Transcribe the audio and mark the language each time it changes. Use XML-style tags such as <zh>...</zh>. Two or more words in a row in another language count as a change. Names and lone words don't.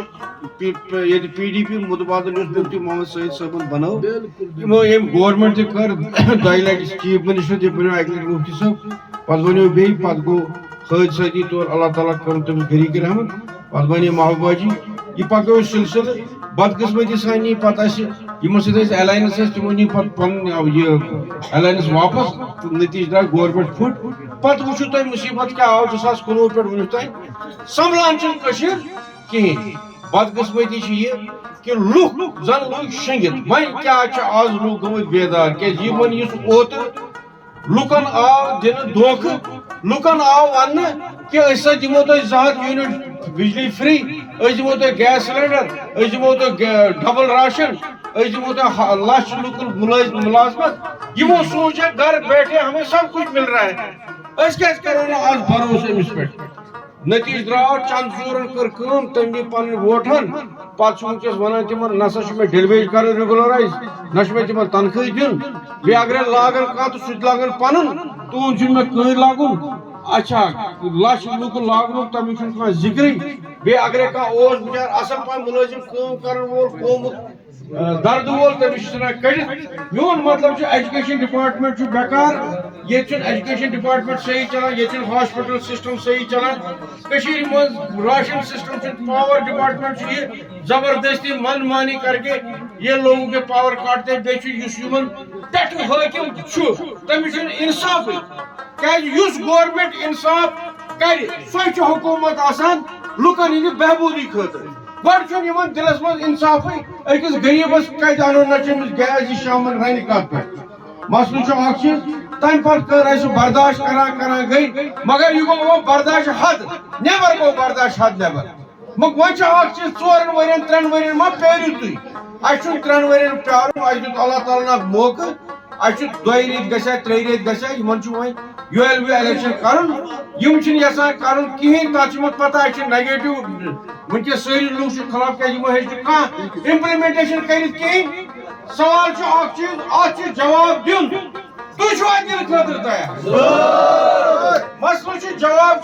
<ks>پی ڈی پی متبادل مفتی محمد سعید صاحب بنو یم گورنمنٹ تہ کر دۄیہِ لٹہِ</ks> <en>Chief Minister</en> <ks>تہ بنو اکہ لٹہِ مفتی صاحب پتہ بنو بیٚیہِ پتہ گوٚو حٲدثٲتی طور اللہ تعالیٰ کرن تٔمِس غریٖق رحمت پتہ بنے محبوبہ جی یہ پتہ گوٚو سلسلہ بدقسمتی سان نی پتہ اسہ یمن سۭتۍ اسہِ الائنس ٲس تمو نی پتہ پنن یہ الائنس واپس تہٕ نتیجہ درٛاو گورنمنٹ پھٹ پتہ وٕچھو تۄہہِ مصیبت کیٛاہ آو 2019 پٮ۪ٹھ وٕنیُک تام سنبھلان چھنہٕ کٔشیٖر کِہیٖنۍ بدقسمتی چھ یہ کہ لُکھ زن لوگ شنگت وۄنۍ کیٛاہ چھِ آز لُکھ گٔمٕتۍ بیدار کیٛازِ یمن یُس اوترٕ لُکن آو دِنہٕ دھوکہٕ لُکن آو وننہٕ کہ أسۍ ہسا دِمو تۄہہِ 2 ہتھ یوٗنٹ بجلی فری أسۍ دِمو تۄہہِ گیس سلینڈر أسۍ دِمو تۄہہِ ڈبل راشن أسۍ دِمو تۄہہِ لچھ لُکن ملازمت یمو سوچا</ks> <ur>گھر بیٹھے ہمیں سب کچھ مل رہا ہے</ur> <ks>أسۍ کیٛازِ کرو نہٕ آز بھروسہٕ أمِس پٮ۪ٹھ نتیجہ درٛاو چند ژورن کٔر کٲم تٔمۍ نی پنٕنۍ ووٹن پتہٕ چھُ وٕنکیٚس ونان تِمن نسا چھُ مےٚ ڈیلویج کرٕنۍ ریگولرایز نہ چھُ مےٚ تِمن تنخواہ دیُن بیٚیہِ اگرے لاگن کانٛہہ تہٕ سُہ تہِ لاگن پنُن تُہُنٛد چھُنہٕ مےٚ کٕہٕنۍ لاگُن اچھا لچھ لُکن لاگنُک تمیُک چھُنہٕ کانٛہہ ذِکرٕے بیٚیہِ اگرے کانٛہہ اوس بِچار اصل پٲٹھۍ مُلٲزم کٲم کرن وول قومُک درد وول تٔمِس چھِ ژھٕنان کٔڑِتھ میون مطلب چھُ</ks> <en>Education Department</en> <ks>چھُ بیکار ییٚتہِ چھُنہٕ</ks> <en>Education Department</en> <ks>صحیح چلان ییٚتہِ چھُنہٕ</ks> <en>hospital system</en> <ks>صحیح چلان کٔشیٖرِ منٛز</ks> <en>ration system</en> <ks>چھُنہٕ</ks> <en>Power Department</en> <ks>چھُ یہِ</ks> <ur>زبردستی من مانی کر کے یہ لوگوں کے پاور کاٹتے</ur> <ks>بیٚیہِ چھُ یُس یِمن پٮ۪ٹھٕ حٲکِم چھُ تٔمِس چھُنہٕ اِنصافٕے کیٛازِ یُس گورمنٹ اِنصاف کرِ سۄے چھِ حکوٗمت آسان لُکن ہٕنٛدِ بہبوٗدی خٲطرٕ گۄڈٕ چھُنہٕ یِمن دِلس منٛز اِنصافٕے أکِس غریٖبس کتہِ اَنو نہ چھُ أمِس گیس یہِ شامن رنہِ کتھ پٮ۪ٹھ مسلہٕ چھُ اکھ چیٖز تمہِ پتہٕ کٔر اسہِ برداشت کران گٔے مگر یہِ گوٚو وۄنۍ برداشت حد نٮ۪بر گوٚو برداشت حد نٮ۪بر وۄنۍ چھُ اکھ چیٖز 4 ؤرین 3 ؤرین ما پیٲرِو تُہۍ اسہِ چھُنہٕ 3 ؤرین پیارُن اسہِ دیُت اللہ تعالیٰ ہن اکھ موقعہٕ اچھے 2 ریت گژھِ 3 ریت گژھِ یمن چھُ وۄنۍ</ks> <en>ULB election</en> <ks>کرُن یم چھِنہٕ یژھان کرُن کِہیٖنۍ تتھ چھِ پتہ اَسہِ چھِ نیگیٹو ونکیٚس سٲری لوٗکھ چھِ خلاف کیٛازِ یمو ہیٚچ نہٕ کانٛہہ امپلمنٹیشن کٔرِتھ کِہیٖنۍ سوال چھُ اکھ چیٖز اتھ چھُ جواب دیُن تُہۍ چھُوا دِنہٕ خٲطرٕ تیار مسلہٕ چھُ جواب</ks>